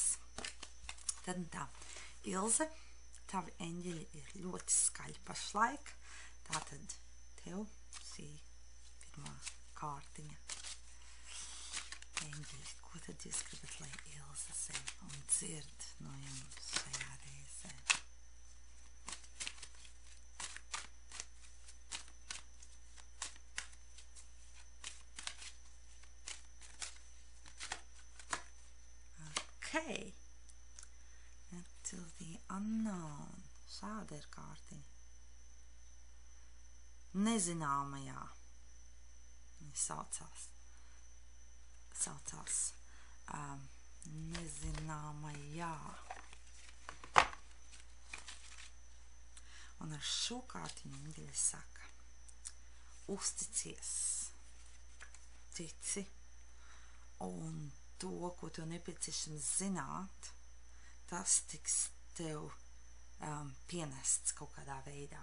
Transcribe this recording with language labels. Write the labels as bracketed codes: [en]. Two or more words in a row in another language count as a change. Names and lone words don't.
[lv] Tad tā, Ilze, tavi eņģeļi ir ļoti skaļi pašlaik. Tātad tev šī pirmā kārtiņa. Eņģeļi, ko tad jūs gribat, lai Ilze zina un dzird no jums šajā reizē? [en] Okay. Until the unknown. [lv] Šāda ir kārtiņa. Nezināmajā. Viņa saucās nezināmajā. Un ar šo kārtiņu eņģeļi saka: uzticies, tici, un to, ko tev nepieciešams zināt, tas tiks tev pienests kaut kādā veidā.